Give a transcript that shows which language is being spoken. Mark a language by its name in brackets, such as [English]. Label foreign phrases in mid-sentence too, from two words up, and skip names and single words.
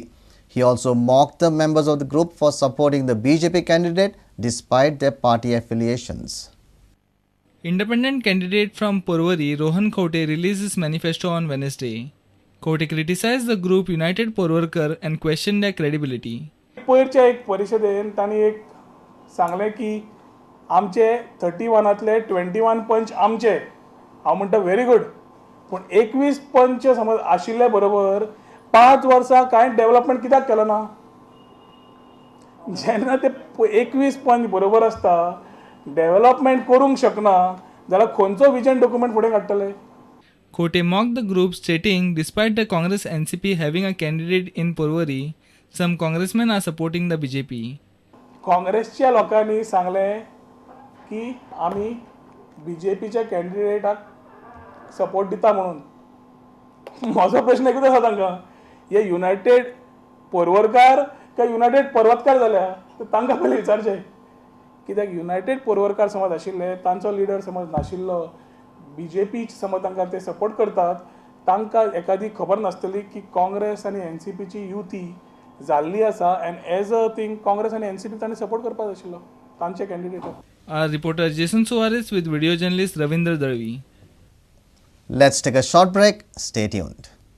[English] He also mocked the members of the group for supporting the BJP candidate despite their party affiliations. Independent candidate from Porvorim, Rohan Khote, released his manifesto on Wednesday. Khote criticized the group United Porvarkar and questioned their credibility. [Konkani] पयरच्या एक परिशदेन तांणी एक सांगलें की आमचे 31तले 21 पंच आमचे. हांव म्हणटा व्हेरी गुड, पूण 21 पंच समज आशिल्ले बरोबर 5 वर्सां कांय डेव्हलपमेंट कित्याक केलो ना? जेन्ना ते 21 पंच बरोबर आसता डेव्हलपमेंट करूंक शकना जाल्यार खंयचो विजन डॉक्युमेंट फुडें काडटले? [English] Khote mocked the group, stating, despite the Congress NCP having a candidate in Porvorim, some congressmen are supporting the BJP. [Konkani] काँग्रेसच्या लोकांनी सांगलें की आमी BJPच्या कॅन्डिडेटाक सपोर्ट दिता म्हणून म्हजो प्रश्न एकूच आसा तांकां, हे युनायटेड पर्वरकार काय युनायटेड पर्वतकार जाल्या तर तांकां पयलीं विचारचें. कित्याक युनायटेड पर्वरकार समज आशिल्ले, तांचो लिडर समज नाशिल्लो, BJP समज तांकां ते सपोर्ट करतात, तांकां एकादी खबर नासतली की काँग्रेस आनी NCPची युती जाल्ली आसा [English] and as a thing [Konkani] काँग्रेस आनी NCP तांणी सपोर्ट करपाक जाय आशिल्लो तांचे कॅन्डिडेटाक. [English] Our reporter Jason Suarez with video journalist Ravindra Darvi. Let's take a short break. Stay tuned.